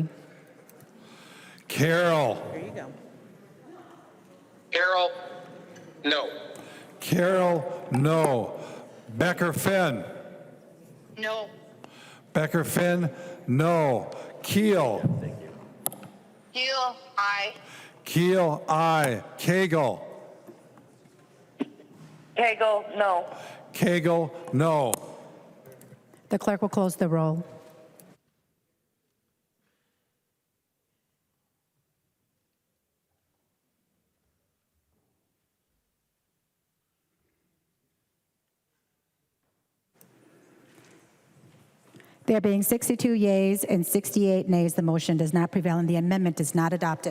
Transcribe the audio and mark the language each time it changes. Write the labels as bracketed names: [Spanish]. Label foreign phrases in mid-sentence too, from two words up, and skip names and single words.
[English] Carroll. There you go. Carroll, no. Carroll, no. Becker Finn. No. Becker Finn, no. Keel. Keel, aye. Keel, aye. Cagle. Cagle, no. Cagle, no. The clerk will close the roll. There being 62 yeas and 68 nays, the motion does not prevail and the amendment is not adopted.